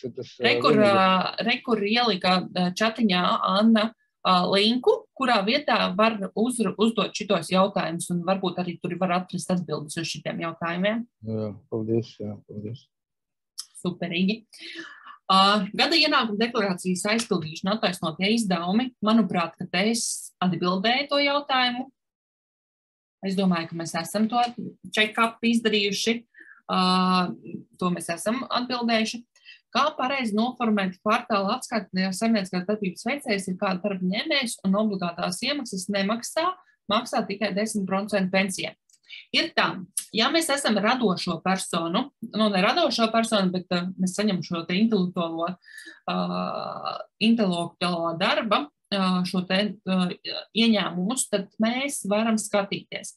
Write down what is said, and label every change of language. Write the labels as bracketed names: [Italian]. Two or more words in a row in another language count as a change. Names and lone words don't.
[Latvian] Rekur ielika čatiņā Anna linku, kurā vietā var uzdot šitos jautājumus un varbūt arī tur var atrast atbildes uz šitiem jautājumiem. Jā, paldies, paldies. Superīgi. Gada ienākuma deklarācijas aizpildīšana attaisnotie izdevumi. Manuprāt, ka es atbildēju to jautājumu. Es domāju, ka mēs esam to check-up izdarījuši. To mēs esam atbildējuši. Kā pareizi noformēt kvartāla atskaitni, ja saimnieciskās darbības veicējs ir kāda darba ņēmējs un obligātās iemaksas maksā tikai 10% pensijai. Ir tā, ja mēs esam radošo personu, ne radošo personu, bet mēs saņem šo te intelektuālo darba, šo te ieņēmumus, tad mēs varam skatīties.